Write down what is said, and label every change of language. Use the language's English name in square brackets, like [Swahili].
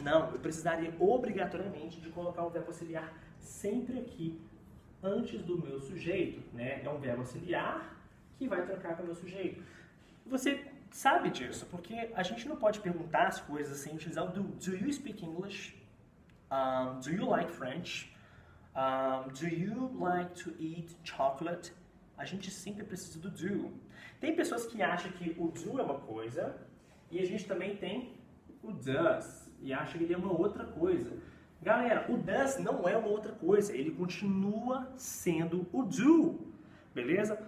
[Portuguese] Não, eu precisaria obrigatoriamente de colocar um verbo auxiliar sempre aqui, antes do meu sujeito, né? É um verbo auxiliar que vai trocar com o meu sujeito. Você sabe disso, porque a gente não pode perguntar as coisas sem utilizar o do. [English] Do you speak English? Do you like French? Do you like to eat chocolate? [Portuguese] A gente sempre precisa do do. Tem pessoas que acham que o do é uma coisa e a gente também tem o does e acha que ele é uma outra coisa. Galera, o does não é uma outra coisa, ele continua sendo o do. Beleza?